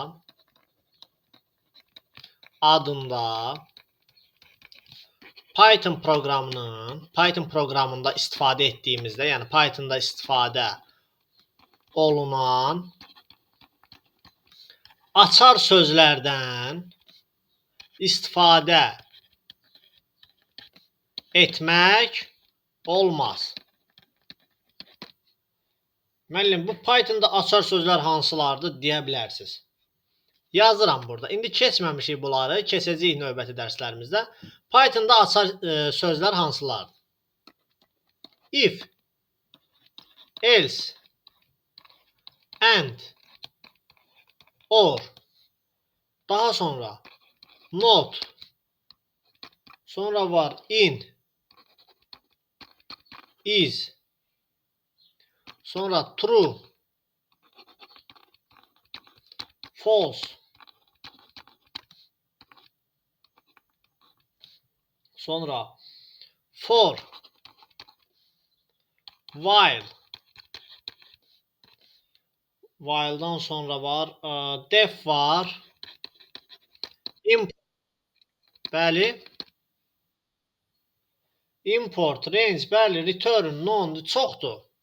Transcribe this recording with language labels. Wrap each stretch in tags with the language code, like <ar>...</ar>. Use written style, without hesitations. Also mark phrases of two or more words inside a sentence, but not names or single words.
<az>Python proqramında istifadə etdiyimizdə, yəni Python'da istifadə olunan açar sözlərdən istifadə etmək olmaz. Müəllim, bu Python'da açar sözlər hansılardır deyə bilərsiniz. Yazıram burada. İndi keçməmişik bunları, keçəcəyik növbəti dərslərimizdə. Python'da açar sözlər hansılardır?</az> <en>If, else, and, or,</en> <az>daha sonra not, sonra var</az> <en>in, is,</en> <az>sonra true, false, sonra for, while, while'dan sonra var def var, import, bəli, import, range, bəli, return, non, çoxdur.</az>